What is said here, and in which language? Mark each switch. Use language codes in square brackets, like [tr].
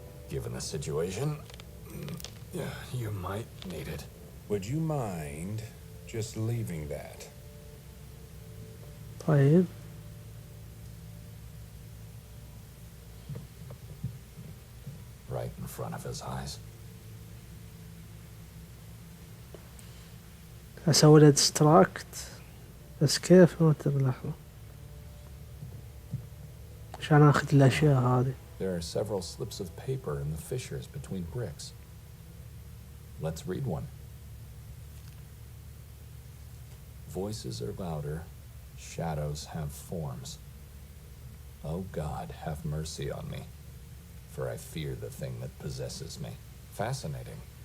[en] Given the situation, you might need it. Would you mind just leaving that? [ar] طيب. [en] Right in front of his eyes. [ar] اسوي له ديستراكت بس كيف؟ ما تدري لحظة عشان اخذ الاشياء هذه. [en] There are several slips of paper in the fissures between bricks. Let's read one. Voices are louder, shadows have forms. Oh God, have mercy on me, for I fear the thing that possesses me. Fascinating.